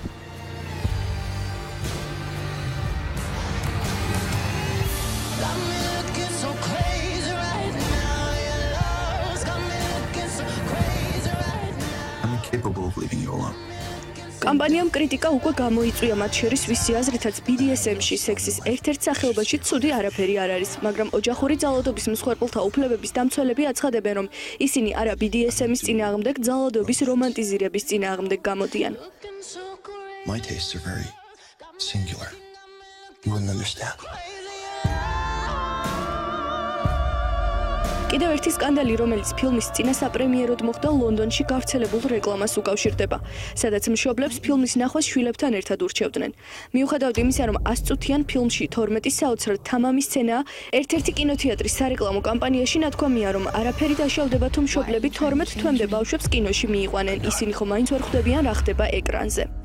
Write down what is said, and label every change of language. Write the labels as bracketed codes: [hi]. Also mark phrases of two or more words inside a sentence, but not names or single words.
[ka] კამპანიამ კრიტიკა უკვე გამოიწვია, მათ შორის ვისი აზრითაც BDSM-ში სექსის ერთ-ერთ სახეობაში ცუდი არაფერი არ არის, მაგრამ ოჯახური ძალადობის მსხვერპლთა უფლებების დამცველები აცხადებენ, რომ ისინი არა BDSM-ის წინააღმდეგ, ძალადობის რომანტიზირების წინააღმდეგ გამოდიან. [en] My tastes are very singular. You wouldn't understand. [ka] კიდევ ერთი სკანდალი, რომელიც ფილმის წინასაპრემიეროდ მოხდა ლონდონში გავრცელებულ რეკლამას უკავშირდება, სადაც მშობლებს ფილმის ნახვას შვილებთან ერთად ურჩევდნენ. მიუხედავად იმისა, რომ 100 წუთიან ფილმში 12 საოცრად თამამი სცენაა, ერთ-ერთი კინოთეატრის სარეკლამო კამპანიაში ნათქვამია, რომ არაფერი დაშავდება თუ მშობლები 12 თვემდე ბავშვებს კინოში მიიყვანენ, ისინი ხომ მაინც ვერ ხვდებიან რა ხდება ეკრანზე.